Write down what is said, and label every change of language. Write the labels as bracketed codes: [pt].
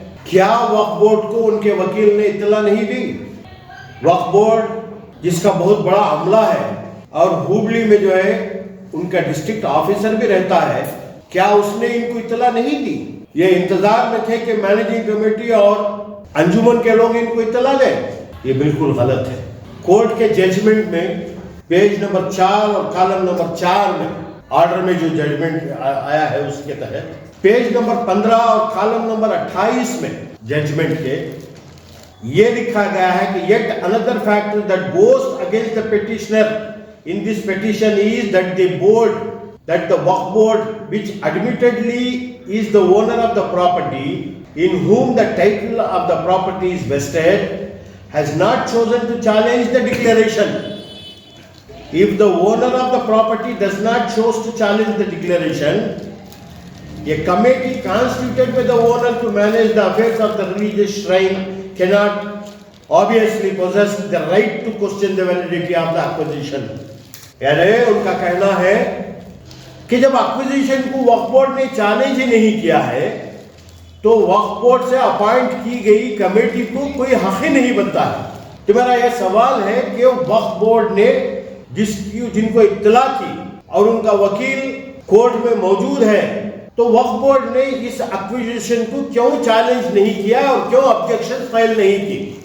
[hi] क्या वक्फ बोर्ड को उनके वकील ने इत्तला नहीं दी? वक्फ बोर्ड जिसका बहुत बड़ा अमला है और हुबली में जो है उनका डिस्ट्रिक्ट ऑफिसर भी रहता है, क्या उसने इनको इत्तला नहीं दी? ये इंतजार में थे कि मैनेजिंग कमेटी और अंजुमन के लोग इनको इत्तला दें। ये बिल्कुल गलत है। कोर्ट के जजमेंट में पेज नंबर 4 और कॉलम नंबर 4 में ऑर्डर में जो जजमेंट आया है उसके तहत पेज नंबर 15 और कॉलम नंबर 28 में जजमेंट के ये लिखा गया है कि [en] yet another factor that goes against the petitioner in this petition is that the Waqf board, which admittedly is the owner of the property, in whom the title of the property is vested, has not chosen to challenge the declaration. If the owner of the property does not choose to challenge the declaration, a committee constituted by the owner to manage the affairs of the religious shrine cannot obviously possess the right to question the validity of the acquisition. [hi] यानी उनका कहना है कि जब acquisition को वक्फ board ने challenge ही नहीं किया है तो वक्फ बोर्ड से अपॉइंट की गई कमेटी को कोई हक ही नहीं बनता है। तो मेरा यह सवाल है कि वक्फ बोर्ड ने जिनको इत्तला थी और उनका वकील कोर्ट में मौजूद है, तो वक्फ बोर्ड ने इस एक्विजिशन को क्यों चैलेंज नहीं किया और क्यों ऑब्जेक्शन फाइल नहीं की?